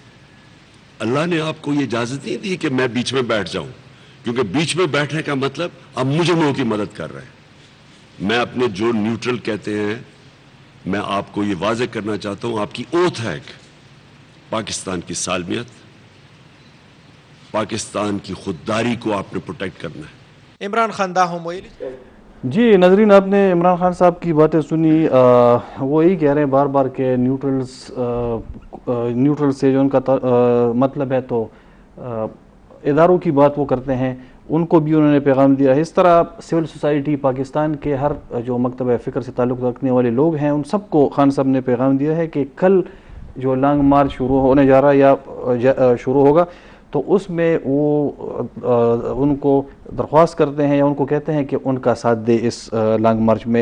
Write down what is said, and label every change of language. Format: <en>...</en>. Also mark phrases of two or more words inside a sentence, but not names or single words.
<ur>اللہ نے آپ کو یہ اجازت نہیں دی کہ میں بیچ میں بیٹھ جاؤں، کیونکہ بیچ میں بیٹھنے کا مطلب آپ مجرموں کی مدد کر رہے ہیں. میں اپنے جو نیوٹرل کہتے ہیں، میں آپ کو یہ واضح کرنا چاہتا ہوں، آپ کی اوتھ ہے کہ پاکستان کی سالمیت، پاکستان کی خودداری کو آپ نے پروٹیکٹ کرنا ہے.</ur> <ps>عمران خان دا هم ویلي.</ps> <ur>جی ناظرین، آپ نے عمران خان صاحب کی باتیں سنی، وہ یہی کہہ رہے ہیں بار بار کہ نیوٹرل سے جو ان کا مطلب ہے تو اداروں کی بات وہ کرتے ہیں، ان کو بھی انہوں نے پیغام دیا ہے. اس طرح</ur> <en>civil society</en> <ur>پاکستان کے ہر جو مکتبہ فکر سے تعلق رکھنے والے لوگ ہیں ان سب کو خان صاحب نے پیغام دیا ہے کہ کل جو</ur> <en>long march</en> <ur>شروع ہونے جا رہا ہے یا شروع ہوگا تو اس میں وہ ان کو درخواست کرتے ہیں یا ان کو کہتے ہیں کہ ان کا ساتھ دے اس</ur> <en>long march</en> <ur>میں.</ur>